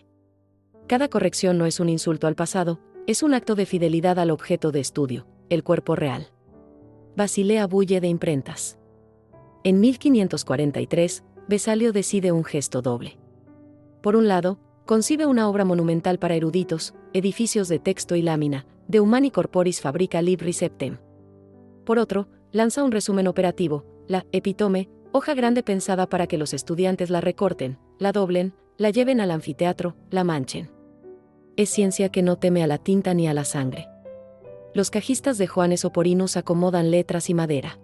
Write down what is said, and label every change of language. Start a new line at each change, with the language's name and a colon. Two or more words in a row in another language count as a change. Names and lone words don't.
Spanish: Cada corrección no es un insulto al pasado, es un acto de fidelidad al objeto de estudio, el cuerpo real. Basilea bulle de imprentas. En 1543, Vesalio decide un gesto doble. Por un lado, concibe una obra monumental para eruditos, edificios de texto y lámina, de humani corporis fabrica libri septem. Por otro, lanza un resumen operativo, la epítome, hoja grande pensada para que los estudiantes la recorten, la doblen, la lleven al anfiteatro, la manchen. Es ciencia que no teme a la tinta ni a la sangre. Los cajistas de Joannes Oporinus acomodan letras y madera.